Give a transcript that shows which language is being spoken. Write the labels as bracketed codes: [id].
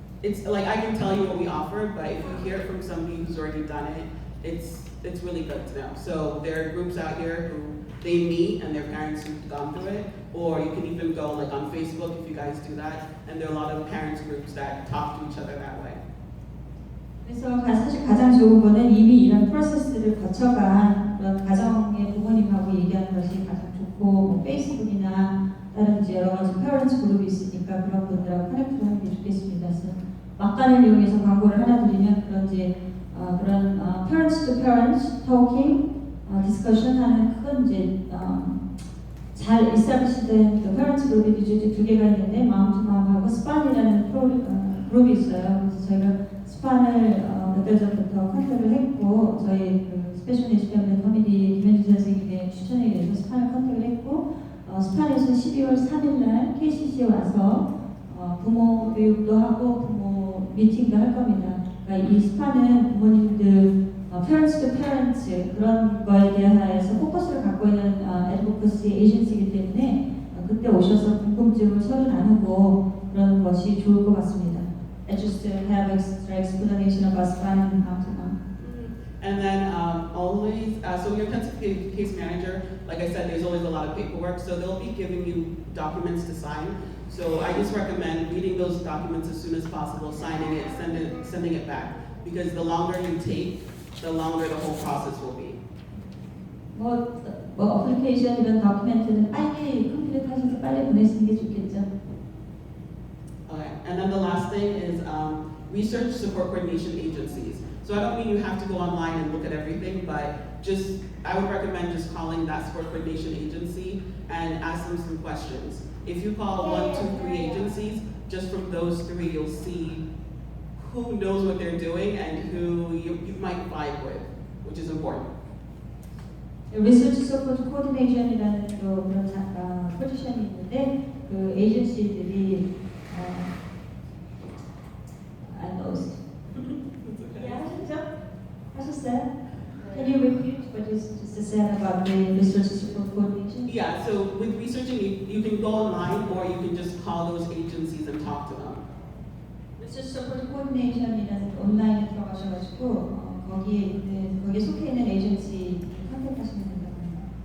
[en] It's like I can tell you what we offer, but if you hear it from somebody who's already done it, it's really good to know. So there are groups out here who they meet and their parents who've gone through it, or you can even go like on Facebook if you guys do that, and there are a lot of parents groups that talk to each other that way. [ko] 그래서 사실 가장 좋은 거는 이미 이런 프로세스를 거쳐간 그런 가정의 부모님하고 얘기하는 것이 가장 좋고 뭐 페이스북이나 다른 이제 여러 가지 페어런츠 그룹이 있으니까 그런 분들하고 커넥트 하는 게 좋겠습니다. 그래서 막간을 이용해서 광고를 하나 드리면 그런 이제 그런 [en] parents to parents talking, discussion [ko] 하는 큰 이제 잘 established 그 parents 그룹이 이제 두 개가 있는데 마음 투 마음하고 스판이라는 그룹이 있어요. 그래서 저희가 스판을 몇 달 전부터 컨택을 했고 저희 그 스페셜 네이션 패밀리 커뮤니티 김현주 선생님의 추천에 의해서 스판을 컨택을 했고 스판에서 12월 3일날 KCC에 와서 부모 교육도 하고 부모 미팅도 할 겁니다. 그러니까 이 스판은 부모님들 [en] parents to parents [ko] 그런 거에 대해서 포커스를 갖고 있는 advocacy agency이기 때문에 그때 오셔서 궁금증을 서로 나누고 그런 것이 좋을 것 같습니다. [en] Just to have extra explanation about SPAN and how to come. And then always, so your intensive case manager, like I said, there's always a lot of paperwork, so they'll be giving you documents to sign. So I just recommend reading those documents as soon as possible, signing it, sending it back, because the longer you take, the longer the whole process will be. [ko] 뭐 어플리케이션 이런 다큐멘트는 빨리 컴플릿 하셔서 빨리 보내시는 게 좋겠죠. [en] Okay. And then the last thing is research support coordination agencies. So I don't mean you have to go online and look at everything, but just I would recommend just calling that support coordination agency and ask them some questions. If you call 1, 2, 3 agencies, just from those 3 you'll see who knows what they're doing and who you might vibe with, which is important. [ko] 리서치 서포트 코디네이션이라는 또 그런 포지션이 있는데 그 에이전시들이 [en] I lost. [ko] 하셨어요? [en] Can you repeat what you just said about the research support coordination? Yeah, so with researching, you can go online or you can just call those agencies and talk to them. [ko] research support coordination이라는 온라인에 들어가셔가지고 거기에 속해 있는 에이전시 컨택하시면 된다고 합니다.